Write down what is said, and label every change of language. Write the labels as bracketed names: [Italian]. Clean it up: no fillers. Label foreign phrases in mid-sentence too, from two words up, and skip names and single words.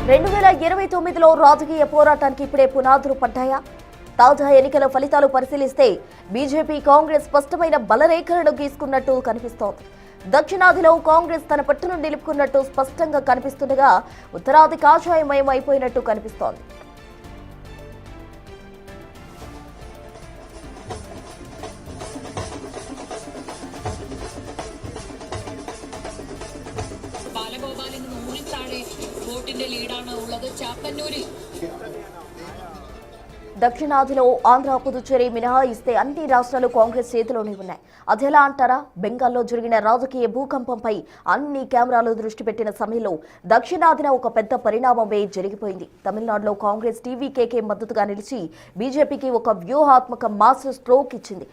[Telugu] 2029లో రాజకీయ పోరాటానికి ఇప్పుడే పునాదులు పడ్డాయా? తాజా ఎన్నికల ఫలితాలు పరిశీలిస్తే బీజేపీ కాంగ్రెస్ స్పష్టమైన బలరేఖలను గీసుకున్నట్టు కనిపిస్తోంది. దక్షిణాదిలో కాంగ్రెస్ తన పట్టును నిలుపుకున్నట్టు స్పష్టంగా కనిపిస్తుండగా ఉత్తరాది కాషాయమయం అయిపోయినట్టు కనిపిస్తోంది. [Malayalam] ബാലഗോപാലിന് 100-ൽ താഴെ വോട്ടിന്റെ ലീഡാണ് ഉള്ളത് ചാപ്പന്നൂരിൽ. [Telugu] దక్షిణాదిలో ఆంధ్ర, పుదుచ్చేరి మినహాయిస్తే అన్ని రాష్ట్రాలు కాంగ్రెస్ చేతిలోనే ఉన్నాయి. అదెలా అంటారా? బెంగాల్లో జరిగిన రాజకీయ భూకంపంపై అన్ని కెమెరాలు దృష్టి పెట్టిన సమయంలో దక్షిణాదిన ఒక పెద్ద పరిణామమే జరిగిపోయింది. తమిళనాడులో కాంగ్రెస్ టీవీకేకే మద్దతుగా నిలిచి బీజేపీకి ఒక వ్యూహాత్మక [English] master stroke [Telugu] ఇచ్చింది.